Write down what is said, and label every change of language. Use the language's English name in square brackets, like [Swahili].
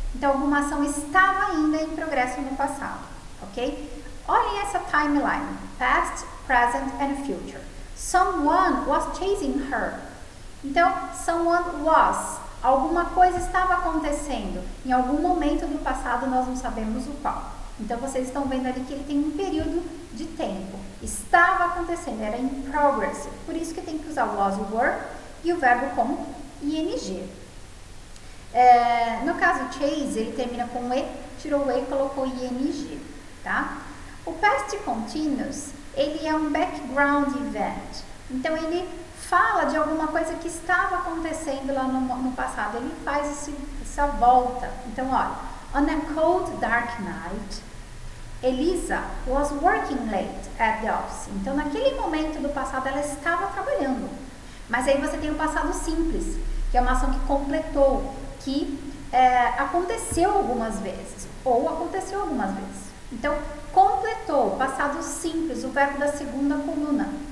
[Portuguese] Então, alguma ação estava ainda em progresso no passado, ok? Olhem essa [English] timeline: past, present and future. Someone was chasing her. [Portuguese] Então, [English] someone was, [Portuguese] alguma coisa estava acontecendo. Em algum momento do passado, nós não sabemos o qual. Então, vocês estão vendo ali que ele tem um período de tempo. Estava acontecendo, era [English] in progress. [Portuguese] Por isso que tem que usar o was e were e o verbo com ing. No caso, chase, ele termina com e, tirou o e e colocou ing, tá? O past continuous, ele é um [English] background event. [Portuguese] Então, ele fala de alguma coisa que estava acontecendo lá no passado. Ele faz essa volta. Então, olha. [English] On a cold, dark night, Elisa was working late at the office. [Portuguese] Então, naquele momento do passado, ela estava trabalhando. Mas aí você tem o passado simples, que é uma ação que completou, que aconteceu algumas vezes, ou aconteceu algumas vezes. Então, completou, passado simples, o verbo da segunda coluna.